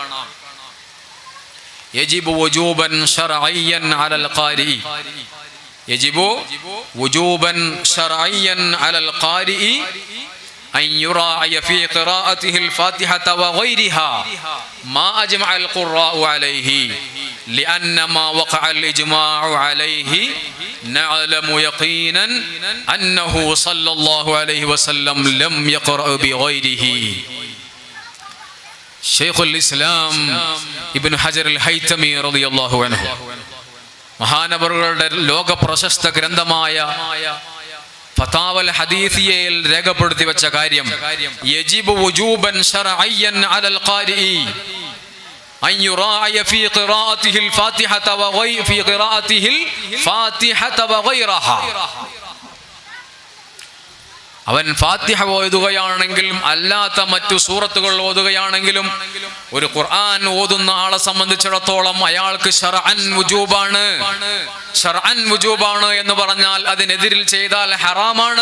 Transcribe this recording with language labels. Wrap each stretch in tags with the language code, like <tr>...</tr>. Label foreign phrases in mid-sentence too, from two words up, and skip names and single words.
<ar>يجب وجوبا شرعيا على القارئ، يجب وجوبا شرعيا على القارئ أن يراعي في قراءته الفاتحة وغيرها ما أجمع القراء عليه لأن ما وقع الإجماع عليه نعلم يقينا أنه صلى الله عليه وسلم لم يقرأ بغيره. شيخ الإسلام ابن حجر الهيثمي رضي الله عنه</ar> <ml>മഹാനവറുകളുടെ ലോക പ്രശസ്ത ഗ്രന്ഥമായ ഫതാവൽ ഹദീസിയയിൽ രേഖപ്പെടുത്തി വെച്ച കാര്യം,</ml> <ar>يجب وجوبا شرعيا على القارئ أن يراعي في قراءته الفاتحة وغيرها.</ar> <ml>അവൻ ഫാത്തിഹ ഓതുകയാണെങ്കിലും അല്ലാത്ത മറ്റു സൂറത്തുകൾ ഓതുകയാണെങ്കിലും ഒരു ഖുർആൻ ഓതുന്ന ആളെ സംബന്ധിച്ചിടത്തോളം അയാൾക്ക് ശർഅൻ വുജൂബാണ്. ശർഅൻ വുജൂബാണ് എന്ന് പറഞ്ഞാൽ അതിനെതിരിൽ ചെയ്താൽ ഹറാമാണ്.</ml>